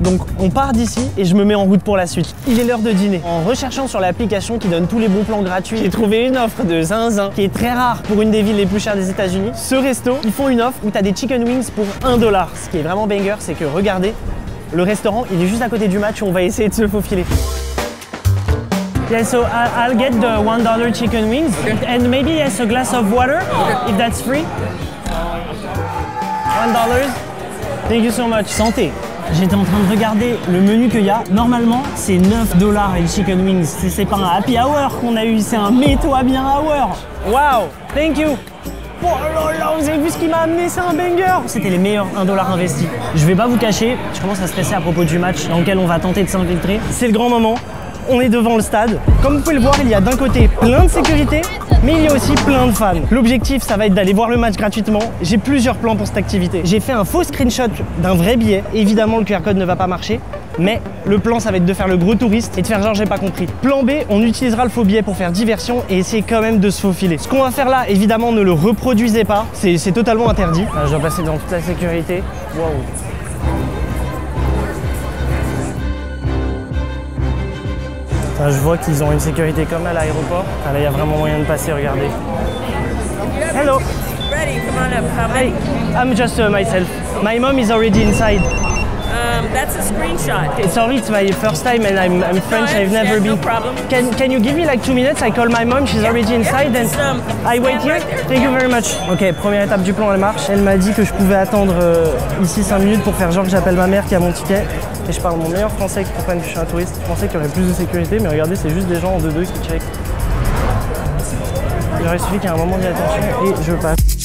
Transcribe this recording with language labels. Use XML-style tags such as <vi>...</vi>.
<fr>Donc, on part d'ici et je me mets en route pour la suite. Il est l'heure de dîner. En recherchant sur l'application qui donne tous les bons plans gratuits, j'ai trouvé une offre de zinzin qui est très rare pour une des villes les plus chères des États-Unis. Ce resto, ils font une offre où tu as des chicken wings pour 1 $. Ce qui est vraiment banger, c'est que regardez, le restaurant, il est juste à côté du match où on va essayer de se faufiler.</fr> <en>Yeah, so I'll get the $1 chicken wings and maybe yes, a glass of water if that's free. $1. Thank you so much.</en> <fr>Santé. J'étais en train de regarder le menu qu'il y a. Normalement, c'est 9 $ et le chicken wings. C'est pas un happy hour qu'on a eu, c'est un mets-toi bien hour.</fr> <en>Wow, thank you.</en> <fr>Oh là là, vous avez vu ce qu'il m'a amené, c'est un banger. C'était les meilleurs 1 $ investis. Je vais pas vous cacher, je commence à stresser à propos du match dans lequel on va tenter de s'infiltrer. C'est le grand moment. On est devant le stade. Comme vous pouvez le voir, il y a d'un côté plein de sécurité, mais il y a aussi plein de fans. L'objectif, ça va être d'aller voir le match gratuitement. J'ai plusieurs plans pour cette activité. J'ai fait un faux screenshot d'un vrai billet. Évidemment, le QR code ne va pas marcher, mais le plan, ça va être de faire le gros touriste et de faire genre j'ai pas compris. Plan B, on utilisera le faux billet pour faire diversion et essayer quand même de se faufiler. Ce qu'on va faire là, évidemment, ne le reproduisez pas. C'est totalement interdit. Je dois passer dans toute la sécurité. Waouh. Là, je vois qu'ils ont une sécurité comme à l'aéroport. Ah, là, il y a vraiment moyen de passer, regardez.</fr> <en>Hello. Ready, come on up. How many? I'm just myself. My mom is already inside. That's a screenshot. Sorry, it's my first time and I'm French, I've never been. No problem. Can you give me like 2 minutes? I call my mom, she's already inside and I wait here. Thank you very much.</en> <fr>Ok, première étape du plan, elle marche. Elle m'a dit que je pouvais attendre ici 5 minutes pour faire genre que j'appelle ma mère qui a mon ticket. Et je parle mon meilleur français qui comprennent que je suis un touriste. Je pensais qu'il y aurait plus de sécurité, mais regardez, c'est juste des gens en 2-2 qui check. Il aurait suffi qu'il y ait un moment d'inattention et je passe.</fr>